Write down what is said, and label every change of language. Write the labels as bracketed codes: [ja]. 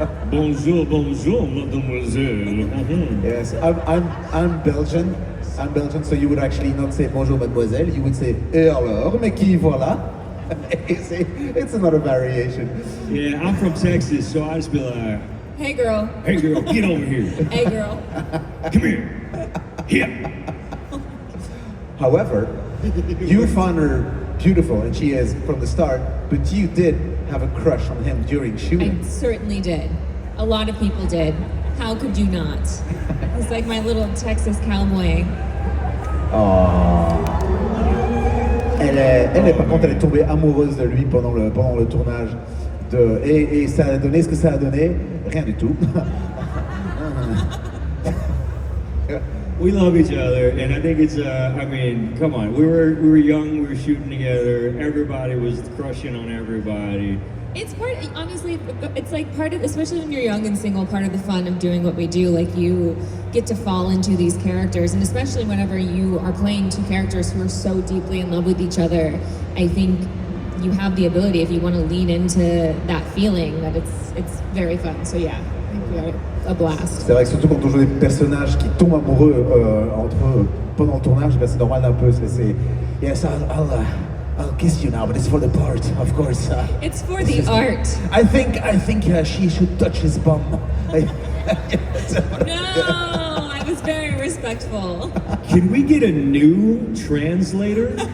[fr] Bonjour, bonjour, mademoiselle. [en] Yes, I'm Belgian. I'm Belgian, so you would actually not say [fr] bonjour, mademoiselle. [en] You would say [fr] et alors, mais qui voilà? [en] It's another variation. Yeah, I'm from Texas, so I just be like, Hey girl. hey girl, get over here. Hey girl. Come here. Here. However, you found her beautiful, and she is from the start, but you did have a crush on him during I shooting. certainly did. A lot of people did. How could you not? He's like my little Texas cowboy. Oh. [fr] Par contre, elle est tombée amoureuse de lui pendant le tournage. Et ça a donné ce que ça a donné, rien du tout. [en] We love each other, and I think it's, I mean, come on. We were young, we were shooting together, everybody was crushing on everybody. It's honestly, it's like part of, especially when you're young and single, part of the fun of doing what we do. Like you get to fall into these characters, and especially whenever you are playing two characters who are so deeply in love with each other, I think you have the ability, if you want to lean into that feeling, that it's very fun. So yeah, I think we had a blast. [fr] C'est vrai que surtout quand on joue des personnages qui tombent amoureux entre eux pendant le tournage, ben c'est normal un peu. [en] Yes, I'll kiss you now, but it's for the part, of course. It's for the art. I think she should touch his bum. No, I was very respectful. Can we get a new translator?